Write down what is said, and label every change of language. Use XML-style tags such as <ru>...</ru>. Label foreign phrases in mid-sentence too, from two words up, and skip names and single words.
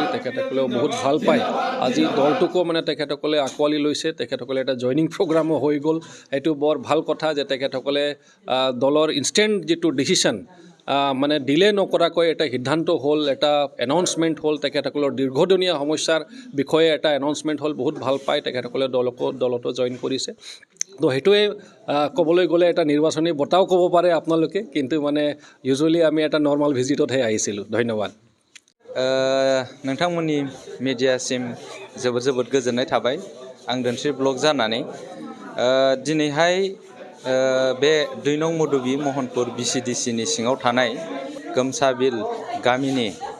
<as>তেখেতসকলেও বহুত ভাল পায় আজি দলটোকো মানে তেখেতসকলে আঁকোৱালি লৈছে তেখেতসকলে এটা</as> <en>joining programme</en> <as>হৈ গ'ল এইটো বৰ ভাল কথা যে তেখেতসকলে দলৰ ইনষ্টেণ্ট যিটো ডিচিশ্যন মানে ডিলে নকৰাকৈ এটা সিদ্ধান্ত হ'ল এটা এনাউন্সমেণ্ট হ'ল তেখেতসকলৰ দীৰ্ঘদিনীয়া সমস্যাৰ বিষয়ে এটা এনাউন্সমেণ্ট হ'ল বহুত ভাল পায় তেখেতসকলে দলতো জইন কৰিছে তো সেইটোৱে ক'বলৈ গ'লে এটা নিৰ্বাচনী বঁটাও ক'ব পাৰে আপোনালোকে কিন্তু মানে ইউজুৱেলি আমি এটা</as> <en>normal visit</en> <as>আহিছিলোঁ ধন্যবাদ</as> <brx>नोंथांमोननि मिडियासिम जोबोद गोजोननाय थाबाय आं धनश्री ब्लग जानानै दिनैहाय बे 2 नं मधुबि महनपुर VCDCनि सिङाव थानाय गामसाबिल गामिनि</brx>